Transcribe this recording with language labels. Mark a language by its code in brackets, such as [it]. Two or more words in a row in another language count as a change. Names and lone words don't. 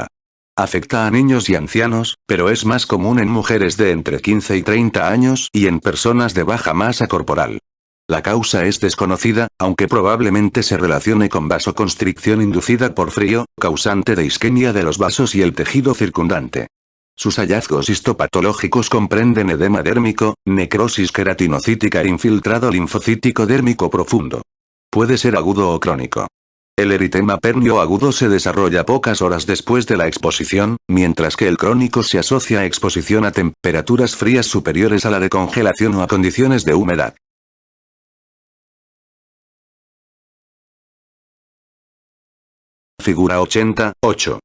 [es] Afecta a niños y ancianos, pero es más común en mujeres de entre 15 y 30 años y en personas de baja masa corporal. La causa es desconocida, aunque probablemente se relacione con vasoconstricción inducida por frío, causante de isquemia de los vasos y el tejido circundante. Sus hallazgos histopatológicos comprenden edema dérmico, necrosis queratinocítica e infiltrado linfocítico dérmico profundo. Puede ser agudo o crónico. El eritema pernio agudo se desarrolla pocas horas después de la exposición, mientras que el crónico se asocia a exposición a temperaturas frías superiores a la de congelación o a condiciones de humedad. Figura 88.